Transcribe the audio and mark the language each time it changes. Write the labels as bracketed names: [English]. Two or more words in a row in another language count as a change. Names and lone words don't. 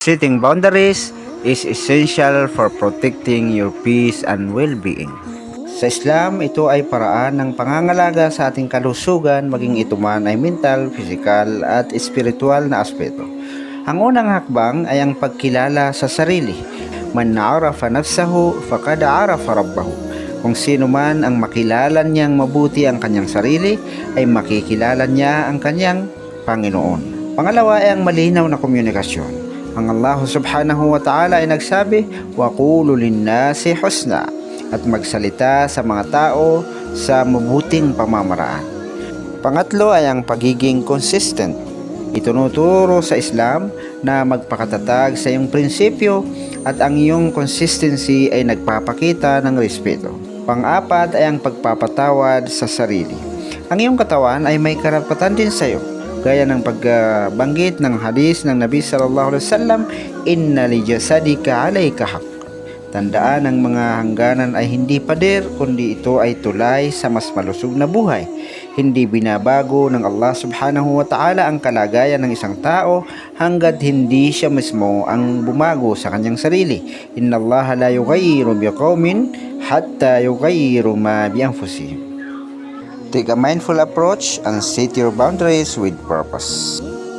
[English] Setting boundaries is essential for protecting your peace and well-being. [Filipino] Sa Islam, ito ay paraan ng pangangalaga sa ating kalusugan, maging ito man ay [English] mental, physical [Filipino] at spiritual na aspeto. Ang unang hakbang ay ang pagkilala sa sarili. [Arabic] من عرف نفسه، فقد عرف ربه. [Filipino] Kung sino man ang makilala niyang mabuti ang kanyang sarili, ay makikilala niya ang kanyang Panginoon. Pangalawa ay ang malinaw na komunikasyon. Ang Allah [Arabic] سبحانه وتعالى [Filipino] ay nagsabi, [Arabic] وَقُولُ لِلنَّاسِ حُسْنًا, [Filipino] at magsalita sa mga tao sa mabuting pamamaraan. Pangatlo ay ang pagiging consistent. Itinuturo sa Islam na magpakatatag sa iyong prinsipyo at ang iyong consistency ay nagpapakita ng respeto. Pang-apat ay ang pagpapatawad sa sarili. Ang iyong katawan ay may karapatan din sa iyo, gaya ng pagbanggit ng hadis ng Nabi [Arabic] صلى الله عليه وسلم, إن لجسدك عليك حق. [Filipino] Tandaan, ang mga hangganan ay hindi pader, kundi ito ay tulay sa mas malusog na buhay. Hindi binabago ng Allah [Arabic] سبحانه وتعالى [Filipino] ang kalagayan ng isang tao hanggat hindi siya mismo ang bumago sa kanyang sarili. [Arabic] إن الله لا يغير بقوم حتى يغيروا ما بأنفسهم. [English] Take a mindful approach and set your boundaries with purpose.